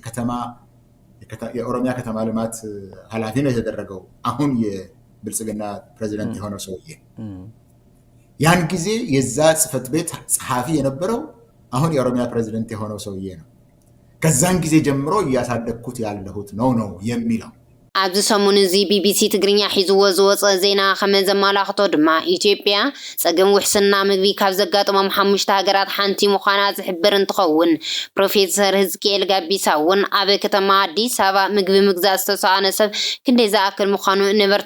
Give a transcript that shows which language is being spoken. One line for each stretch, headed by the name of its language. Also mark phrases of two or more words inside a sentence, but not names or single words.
Amharic: የኦሮሚያ ከተማ ልማት ኃላፊ ነው የተደረገው አሁን የብልጽግና ፕሬዝዳንት የሆነው ሰውዬ ያን ጊዜ የዛ ጽፈት ቤት ጸሐፊ የነበረው አሁን የኦሮሚያ ፕሬዝዳንት የሆነው ሰውዬ ነው ከዛን ጊዜ ጀምሮ ያሳደግኩት ያለሁት ነው የሚለው
Tigrinya: ኣብዚ ሰሙን እዚ ቢቢሲ ትግርኛ ሒዝዎ ዝወፀ ዜና ከመዘመላኽቶ ድማ ኢትዮጵያ ፀገም ውሕስና ምግቢ ካብ ዘጋጥሞም 5 ሃገራት ሓንቲ ምዃና ዝሕብር እንትኸውን ፕሮፌሰር ህዝቅኤል ጋቢሳ እውን ኣብ ከተማ ኣዲስ ኣበባ ምግቢ ምግዛእ ዝተሰኣነ ሰብ ክንደይ ዝኣክል ምዃኑ ነበርቲ